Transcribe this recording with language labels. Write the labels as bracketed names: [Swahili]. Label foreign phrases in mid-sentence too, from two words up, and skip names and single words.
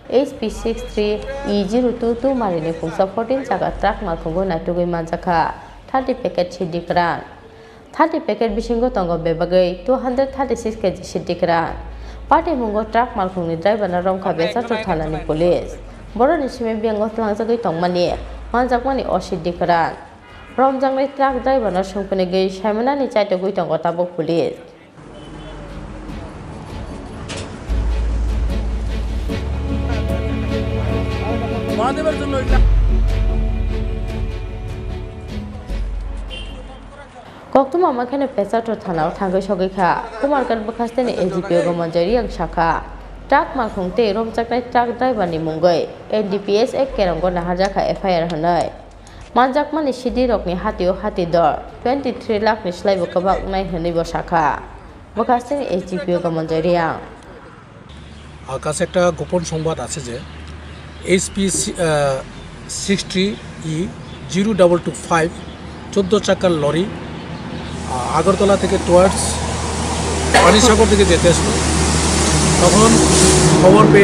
[Kok Borok] HP63E022 marini khungsa 14 chaka truck malkhungo naitugoi manjaka 30 packet sidikran 30 packet bisingo tongo bebagai 236 kg sidikran party mungo truck malkhungni driver na romkha pechato thanani police Boro ni sime biango tlangjagoi tongmani manjakmani osidikran romjangnai truck driver na sungpune gei saimana chaito goi tongo tabok police [Bangla] মহাদেবের জন্য [Kok Borok] Koktum amakhane pechato thanao thangai sogikha Kumarkan bakhasteni AGPO gomanjari ang shakha Truck malkhungte romjaknai truck driver ni mungai NDPS ek kerango naharjaka FIR hanai manjakmani sidi rokni hatio hati dor 23 lakh ni slaibo kabak nai hanai bo shakha bakhasteni AGPO gomanjari ang [Bangla] কাছে একটা গোপন সংবাদ আছে যে SP63E0225 14 চাকার লরি আগরতলা থেকে টুয়ার্ডস পানিসাগর থেকে যেতে আসলো তখন খবর পেয়ে